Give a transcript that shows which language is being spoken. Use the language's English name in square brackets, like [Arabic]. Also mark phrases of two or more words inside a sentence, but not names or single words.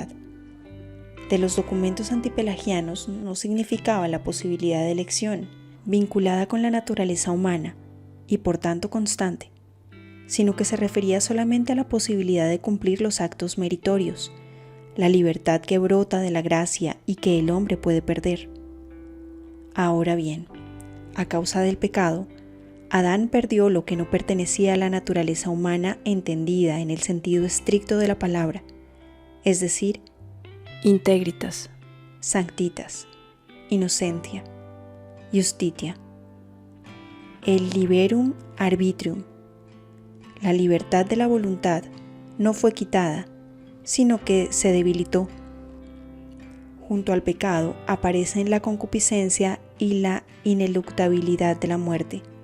[Spanish] De los documentos antipelagianos no significaba la posibilidad de elección, vinculada con la naturaleza humana y por tanto constante, sino que se refería solamente a la posibilidad de cumplir los actos meritorios, la libertad que brota de la gracia y que el hombre puede perder. Ahora bien, a causa del pecado, Adán perdió lo que no pertenecía a la naturaleza humana entendida en el sentido estricto de la palabra, es decir, [Latin] integritas, sanctitas, innocentia, justitia. [Spanish] El [Latin] liberum arbitrium, [Spanish] la libertad de la voluntad, no fue quitada, sino que se debilitó. Junto al pecado aparecen la concupiscencia y la ineluctabilidad de la muerte.